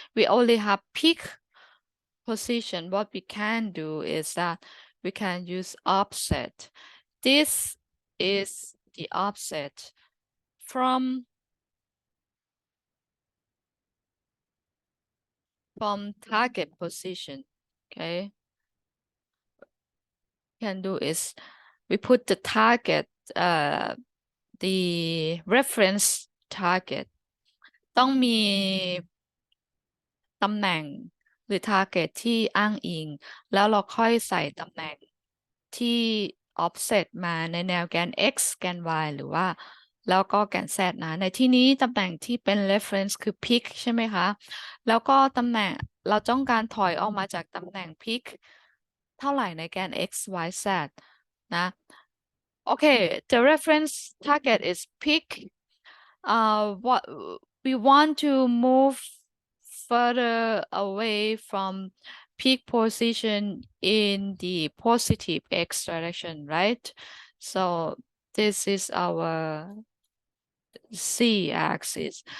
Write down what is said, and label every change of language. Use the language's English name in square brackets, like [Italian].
[English] We only have peak position. What we can do is that we can use offset. This is the offset from target position. Okay. Can do is we put the target the reference target [Thai] ต้องมีตำแหน่งหรือ target ที่อ้างอิงแล้วเราค่อยใส่ตำแหน่ง ที่ offset มาในแนวแกน x แกน y หรือว่าแล้วก็แกน z นะในที่นี้ตำแหน่งที่เป็น reference คือ peak ใช่ไหมคะแล้วก็ตำแหน่งเราต้องการถอยออกมาจากตำแหน่ง peak เท่าไหร่ในแกน x y z นะ [English] Okay, the reference target is peak. What we want to move further away from peak position in the positive x direction, right? So this is our z axis.